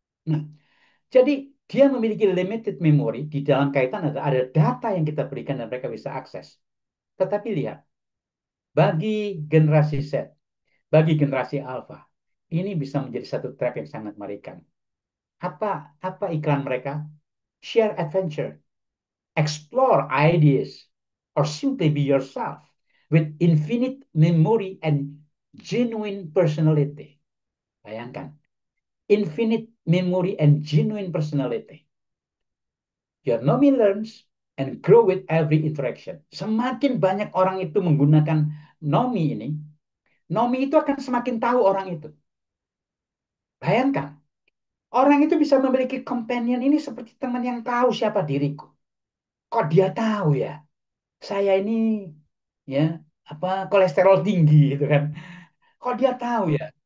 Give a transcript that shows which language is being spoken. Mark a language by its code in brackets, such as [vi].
[id] Nah, jadi dia memiliki limited memory di dalam kaitan ada data yang kita berikan dan mereka bisa akses. Tetapi lihat, bagi generasi Z, bagi generasi Alpha, ini bisa menjadi satu trap yang sangat mengerikan. Apa iklan mereka? [en] Share adventure, explore ideas, or simply be yourself with infinite memory and genuine personality. [id] Bayangkan, [en] infinite memory and genuine personality. Your Nomi learns and grow with every interaction. [id] Semakin banyak orang itu menggunakan Nomi ini, Nomi itu akan semakin tahu orang itu. Bayangkan, orang itu bisa memiliki companion ini seperti teman yang tahu siapa diriku. Kok dia tahu ya? Saya ini ya apa kolesterol tinggi gitu kan. Kok dia tahu ya?